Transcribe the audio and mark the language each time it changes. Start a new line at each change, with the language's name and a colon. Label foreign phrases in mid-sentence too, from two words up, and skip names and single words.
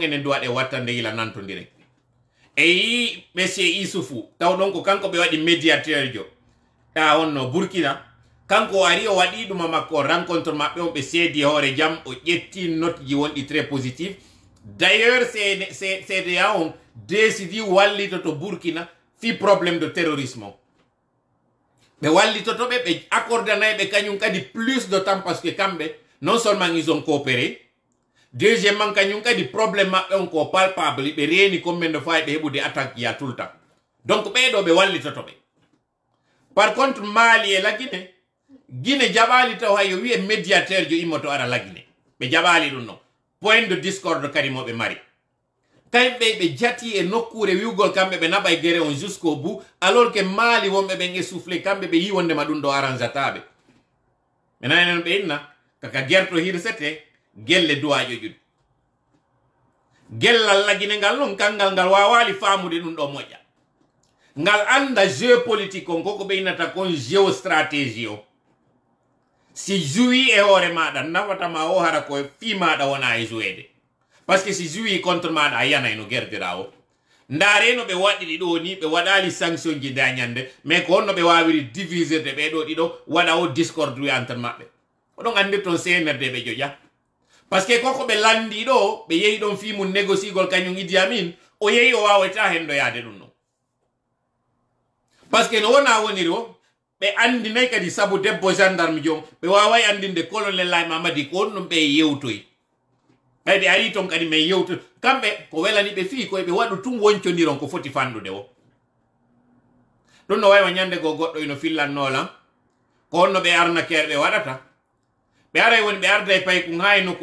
Fula: enen duwaɗe wattande yila nantodire e yi monsieur Issoufou taw ɗon ko kanko ɓe waɗi médiateur jo ta wonno Burkina kanko o ari o waɗi ɗuma makko rencontre maɓɓe on ɓe seedi hoore jaam o ƴetti note ji wonɗi
French: très positif d'ailleurs
Fula: CEDEAO on décidi wallitoto Burkina fi
French: probléme de terrorisme
Fula: o ɓe wallitotoɓe ɓe accordanayɓe kañum kadi
French: plus de temps parce que
Fula: kamɓe
French: non seulement ils ont coopéré deuxièmement
Fula: kañum kadi probléme maɓɓe on ko palpable ɓe reeni
French: combien de fois
Fula: ɓe heɓude attaque ya
French: tout le temps donc
Fula: ɓeɗo ɓe wallitotoɓe
French: par contre
Fula: Mali e Laguine Guine jaɓali taw hay yo wiye médiateur jo immoto ara Laguine ɓe jaɓali ɗum noon
French: point de discorde
Fula: kadi moɓe mari kamɓe ɓe jati e nokkure wiwgol kamɓe ɓe naɓa e guerre on
French: jusqu'au bout alors que
Fula: Mali wonɓe ɓen essoufflé kamɓe ɓe yi wondema ɗum ɗo arrangeataɓe ɓe nanenen ɓe inna kaka guerto hirsete gelle duwaƴo ƴuɗ gellal Laguine ngal noon kangal ngal wawali famude ɗum ɗo moƴƴa ngal anda géopolitique on koko ɓe innata kon géostratégie o si joui e hoore maɗa nafatama o hara ko fi maɗa wona e jouede
French: par ce que
Fula: si joui contre maɗa a yanay no guerdira o ndaare no ɓe waɗiɗi ɗo ni ɓe waɗali sanction ji dañande mais ko honno ɓe wawiri divisirde ɓeɗo ɗiɗo waɗa o discorde wi entre maɓɓe oɗon andir toon CNRD ɓe joƴa
French: par ce que
Fula: koko ɓe landi ɗo ɓe yehi ɗon fi mum négociegol kañum Idi Amin o yehi o wawata hendoyade ɗum non
French: par ce que
Fula: no wona woniri o ɓe andinayi kadi sabu debbo gendarme jom ɓe waway andinde colonel ay Mamadi ko on ɗum ɓe yewtoyi ɓay ɓe ari toon kadi min yewto kamɓe ko welani ɓe fii koye ɓe waɗu tum woncodiron ko foti fandude o ɗum no waywa ñande go goɗɗo ino fillannolan ko honno ɓe arnaquere ɓe waɗata ɓe aray woni ɓe arda e paykum ha e nokku